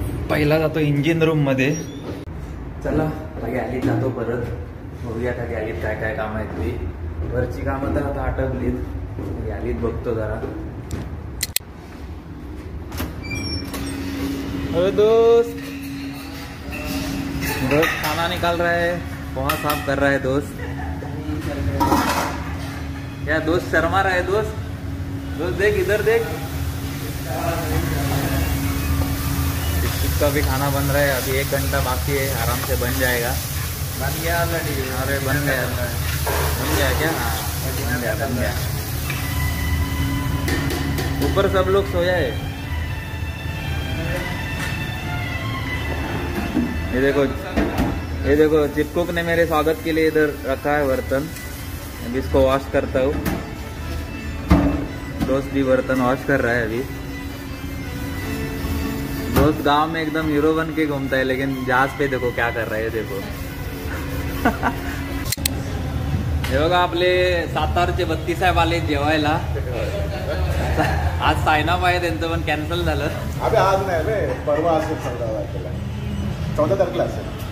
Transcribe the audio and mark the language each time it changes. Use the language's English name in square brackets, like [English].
[Marathi] पहिला जातो engine room मध्ये. चला आता गॅलीत जातो परत. बघूया आता गॅलीत काय काय कामं आहेत ती. वरची कामं तर आता आटपलीत, गॅलीत बघतो जरा. [Hindi] अरे दोस्त खाना निकाल रहा है, पोहा साफ कर रहा है दोस्त. क्या दोस्त शर्मा रहा है? दोस्त देख इधर देख. इसका भी खाना बन रहा है. अभी 1 घंटा बाकी है, आराम से बन जाएगा. बन गया ऑलरेडी? अरे बन गया क्या? हाँ बन गया. ऊपर सब लोग सोया है. ये देखो चिपकुक ने मेरे स्वागत के लिए इधर रखा है बर्तन. अभी इसको वॉश करता हूँ. दोस्त भी बर्तन वॉश कर रहा है अभी. दोस्त गांव में एकदम हीरो बन के घूमता है, लेकिन जहाज पे देखो क्या कर रहा है. देखो [Marathi] हे बघा आपले सातारचे 32 साहेब आले जेवायला. आज सायनाप आहे, त्यांचं पण कॅन्सल झालं. अबे आज नाही रे, परवा असेल 14 तारखेला असेल.